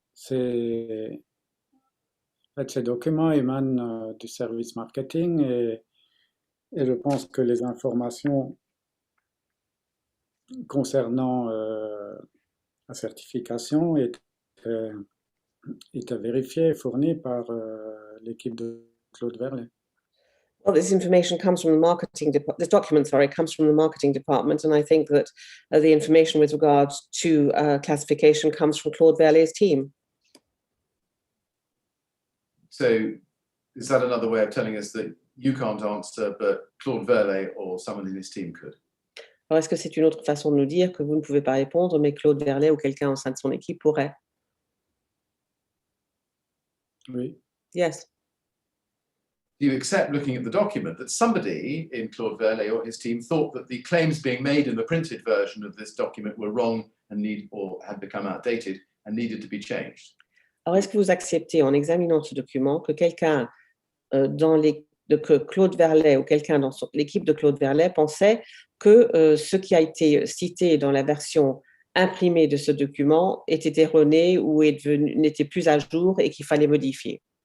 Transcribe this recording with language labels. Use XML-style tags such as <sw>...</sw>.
<fr>En fait, ces documents émanent du service marketing et je pense que les informations concernant la certification étaient vérifiées et fournies par l'équipe de Claude Verlet.</fr> <en>Well, this information comes from the marketing this document, comes from the marketing department, and I think that the information with regards to classification comes from Claude Verlet's team. So is that another way of telling us that you can't answer, but Claude Verlet or someone in his team could?</en> <fr>Alors, est-ce que c'est une autre façon de nous dire que vous ne pouvez pas répondre, mais Claude Verlet ou quelqu'un au sein de son équipe pourrait? Oui.</fr> <en>Yes. Do you accept, looking at the document, that somebody in Claude Verlet or his team thought that the claims being made in the printed version of this document were wrong and had become outdated and needed to be changed?</en> <fr>Alors, est-ce que vous acceptez, en examinant ce document, que quelqu'un que Claude Verlet ou quelqu'un dans l'équipe de Claude Verlet pensait que ce qui a été cité dans la version imprimée de ce document était erroné ou n'était plus à jour et qu'il fallait modifier?</fr>